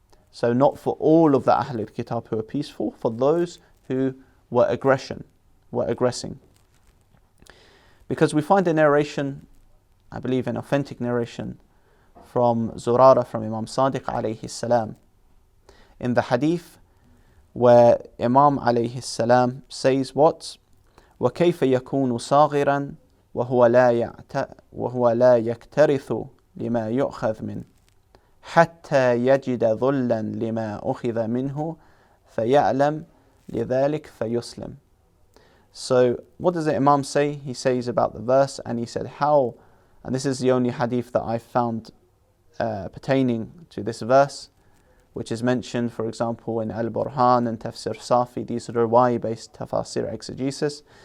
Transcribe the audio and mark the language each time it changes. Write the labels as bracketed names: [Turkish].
[English] So not for all of the Ahlul Kitab who are peaceful, for those who were aggressing. Because we find a narration, I believe an authentic narration, from Zurara, from Imam Sadiq alayhi salam, in the hadith where Imam alayhi salam says what? [Arabic] وَكَيْفَ يَكُونُ صَاغِرًا وهو لا يكترث لما يؤخذ منه حتى يجد ذلا لما أخذ منه فيعلم لذلك فيسلم. [English] So what does the Imam say? He says about the verse, and he said how, and this is the only hadith that I found pertaining to this verse, which is mentioned, for example, in al-Burhan and Tafsir Safi, these are 𝗦𝗨𝗣𝗍𝗍 tafsir exegesis.